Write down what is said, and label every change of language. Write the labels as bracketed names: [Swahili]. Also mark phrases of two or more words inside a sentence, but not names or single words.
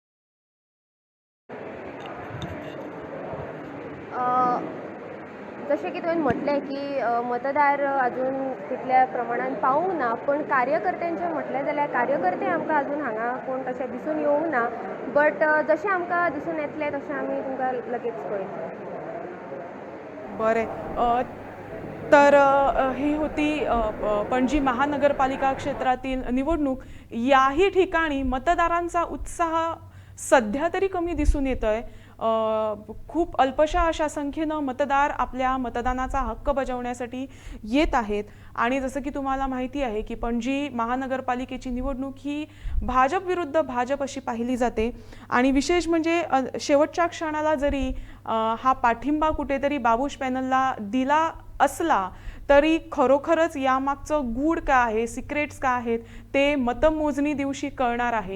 [Konkani] जशें की तुवें म्हटलें की मतदार अजून तितल्या प्रमाणान पावूंक ना, पण कार्यकर्त्यांचें म्हटलें जाल्यार कार्यकर्ते आमकां अजून हांगा कोण तशें दिसून येवंक ना, बट जशें आमकां दिसून येतलें तशें आमी तुमकां लगेच कळयतले. बरें, [Marathi] तर ही होती पणजी महानगरपालिका क्षेत्रातील निवडणूक. याही ठिकाणी मतदारांचा उत्साह सध्या तरी कमी दिसून येतोय. खूप अल्पशा अशा संख्येनं मतदार आपल्या मतदानाचा हक्क बजावण्यासाठी येत आहेत आणि जसं की तुम्हाला माहिती आहे की पणजी महानगरपालिकेची निवडणूक ही भाजप विरुद्ध भाजप अशी पाहिली जाते आणि विशेष म्हणजे शेवटच्या क्षणाला जरी हा पाठिंबा कुठेतरी बाबूश पॅनलला दिला असला तरी खरोखरच यामागचं गूढ काय आहे, सिक्रेट्स काय आहेत ते मतमोजणी दिवशी कळणार आहे.